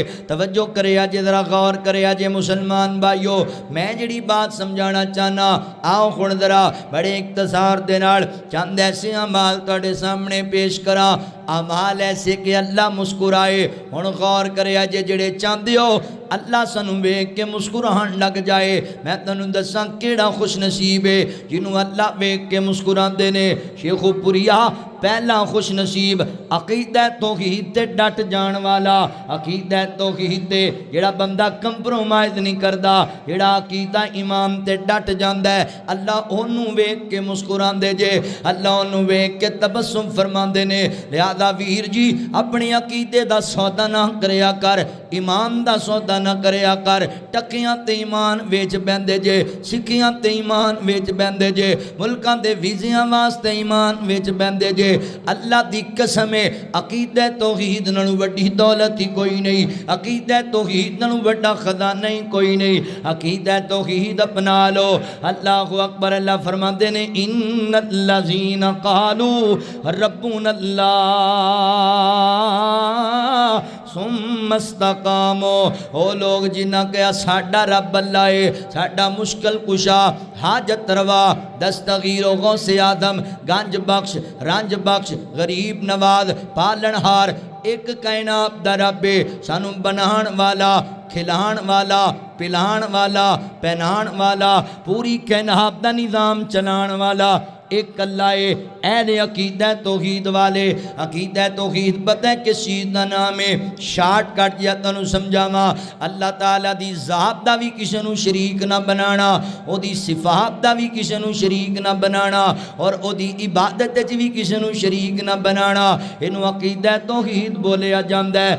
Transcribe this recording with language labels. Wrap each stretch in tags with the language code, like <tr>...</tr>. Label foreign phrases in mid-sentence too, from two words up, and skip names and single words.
<pa>توجہ کرے آجے، ذرا غور کرے آجے مسلمان بھائیو، میں جڑی بات سمجھانا چاہنا، آؤ خون ذرا بڑے اختصار دے نال چند ایسے اعمال توڑے سامنے پیش کرا، اعمال ایسے کہ اللہ مسکرائے۔ ہن غور کرے آجے، جڑے چاندے ہو اللہ سنو ویکھ کے مسکران لگ جائے، میں تنوں دساں کیڑا خوش نصیب ہے جنوں اللہ ویکھ کے مسکراندے نے۔ شیخ پوریا پہلا خوش نصیب عقیدہ توحید تے ڈٹ جان والا، عقیدہ توحید تے جڑا بندہ کمپرومائز نہیں کردا، جڑا عقیدہ ایمان تے ڈٹ جاندا ہے، اللہ اونوں ویکھ کے مسکراندے جے، اللہ اونوں ویکھ کے تبسم فرماندے نے۔ لہذا ویر جی اپنی عقیدے دا سودا نہ کریا کر، ایمان دا سودا نہ کریا کر، ٹکیاں تے ایمان ویچ بیندے جے، سکھیاں تے ایمان ویچ بیندے جے، ملکاں دے ویزیاں واسطے ایمان ویچ بیندے جے۔ اللہ دی قسم ہے عقیدہ توحید نالوں وڈی دولت ہی کوئی نہیں، عقیدہ توحید نالوں وڈا خزانہ ہی کوئی نہیں، عقیدہ توحید اپنا لو۔</pa> <ar>اللہ اکبر،</ar> <pa>اللہ فرماندے نے</pa> <ar>ان الذین قالوا ربنا اللہ ثم استقاموا،</ar> <pa>او لوگ جنہاں کہا ساڈا رب اللہ ہے، ساڈا مشکل کشا، حاجت روا، دستگیر و غوث آدم، گنج بخش، رنج بخش، غریب نواز، پالن ہار، ایک کائنات دا رب ہے، سانو بنان والا، کھلان والا، پلان والا، پہنان والا، پوری کائنات دا نظام چلان والا ایک اللہ ہے۔ اہل عقیدہ توحید والے، عقیدہ توحید پتہ ہے کس چیز دا نام ہے؟ شارٹ کٹ یا تنو سمجھاواں، اللہ تعالیٰ دی ذات دا بھی کسی نو شریک نہ بنانا، او دی صفات دا بھی کسی نو شریک نہ بنانا، اور او دی عبادت وچ بھی کسی نو شریک نہ بنانا، اینو عقیدہ توحید بولیا جاندا ہے۔</pa>